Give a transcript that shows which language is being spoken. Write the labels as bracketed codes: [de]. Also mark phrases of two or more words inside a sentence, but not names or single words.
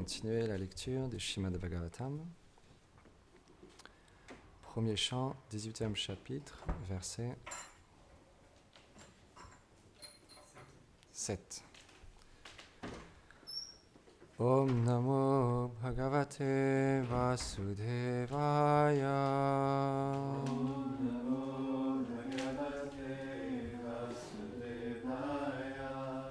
[fr] continuer la lecture du Śrīmad Bhagavatam. Premier chant, 18e chapitre, verset 7. [sa] ॐ नमो भगवते वासुदेवाय. ॐ नमो भगवते वासुदेवाय.